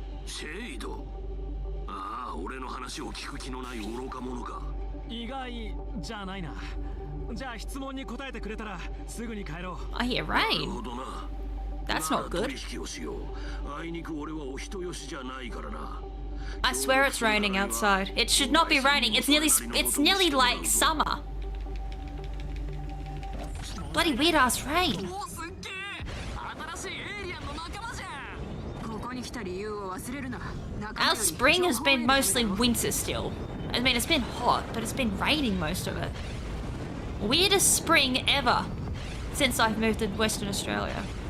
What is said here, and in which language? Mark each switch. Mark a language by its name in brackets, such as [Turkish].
[Japanese] シェイド。ああ、俺の話を聞く気のない愚か者か。意外じゃないな。じゃあ質問に答えてくれたらすぐに帰ろう。 [English] I hear [Japanese] なる [English] rain. [Japanese] ほどな。 [English] That's not good. [Japanese] 取引をしよう。あいにく俺はお人よしじゃないからな。 [English] I swear it's raining outside. It should not be raining. It's nearly like summer. Bloody weird ass rain. [Japanese] お、すっげえ。新しいエイリアンの仲間じゃん。ここに来た理由を忘れるな。 [English] Our spring has been mostly winter still. I mean, it's been hot, but it's been raining most of it. Weirdest spring ever since I've moved to Western Australia.